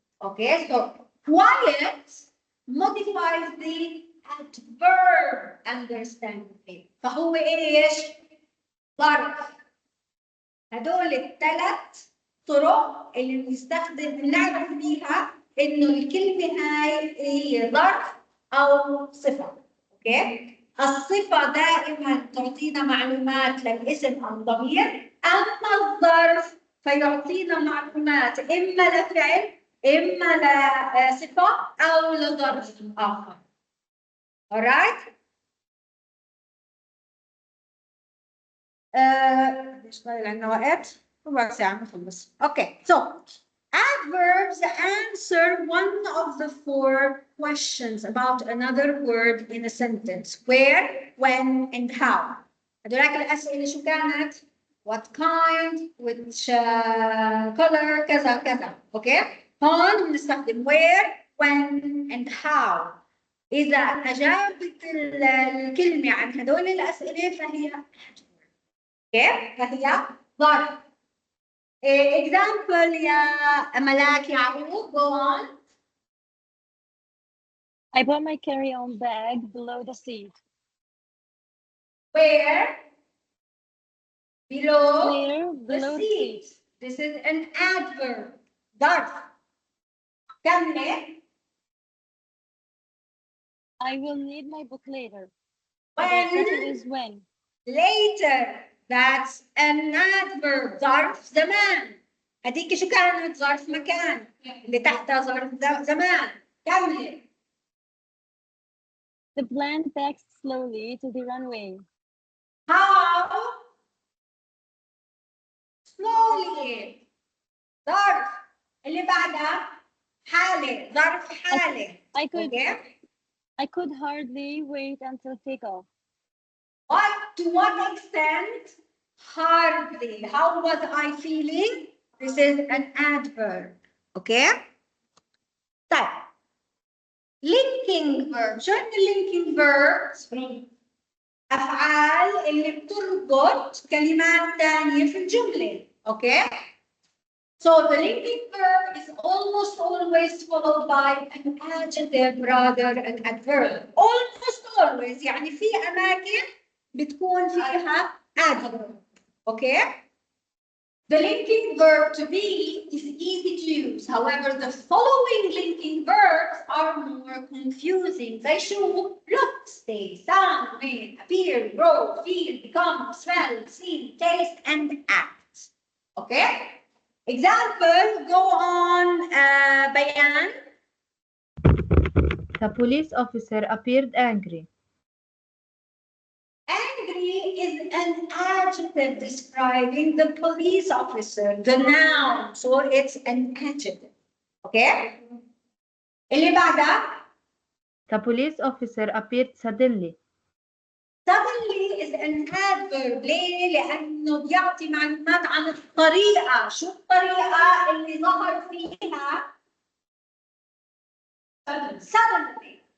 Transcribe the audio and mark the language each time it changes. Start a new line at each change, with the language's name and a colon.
English: Okay, so quiet modifies the adverb understanding.
Arabic: فهو ايش؟ ظرف. هدول الثلاث طرق اللي بنستخدم نعرف بيها انه الكلمه هاي هي ظرف او صفه. اوكي؟ الصفه دائما تعطينا معلومات للاسم او الضمير، اما الظرف فيعطينا معلومات اما لفعل اما لصفه او لظرف اخر. alright؟ ليش ضايل عندنا وقت؟ ربع ساعة نخلص.
English: Okay, so adverbs answer one of the 4 questions about another word in a sentence. Where, when, and how.
Arabic: هذولاك الأسئلة شو كانت؟
English: What kind, which color,
Arabic: كذا كذا.
English: Okay?
Arabic: هون بنستخدم
English: where, when, and how.
Arabic: إذا أجابت الكلمة عن هدول الأسئلة فهي كيف؟ فهي ظرف.
English: example يا Malak Yaqoub go on. I put my carry-on bag below the seat. Where? Below Where? the Below the seat. seat. This is an adverb.
Arabic: ظرف. كمل.
English: I will need my book later. The When? question is when. Later. That's an adverb.
Arabic: ظرف زمان. هديك شو كانت؟ ظرف مكان. اللي تحتها ظرف زمان. كمل.
English: The plane backed slowly to the runway. How?
Arabic: Slowly. ظرف. اللي بعدها حالة، ظرف حالة.
English: I could Okay. I could hardly wait until takeoff. To what extent? Hardly. How was I feeling? This is an adverb. Okay. طيب. Linking verb.
Arabic: شو هن linking verbs؟ أفعال اللي بتربط كلمات ثانية في الجملة.
English: Okay. So the linking verb is almost always followed by an adjective rather than adverb. Almost always.
Arabic: يعني في أماكن بتكون فيها adverb.
English: Okay? The linking verb to be is easy to use. However, the following linking verbs are more confusing. They show look, stay, sound, mean, appear, grow, feel, become, smell, see, taste, and act. Okay? Example, go on, Bayan. The police officer appeared angry. Angry is an adjective describing the police officer, the noun, so it's an adjective.
Arabic: Okay? اللي بعدها
English: The police officer appeared suddenly. suddenly is an adverb.
Arabic: ليه؟ لأنه بيعطي معلومات عن الطريقة، شو الطريقة اللي ظهر فيها suddenly.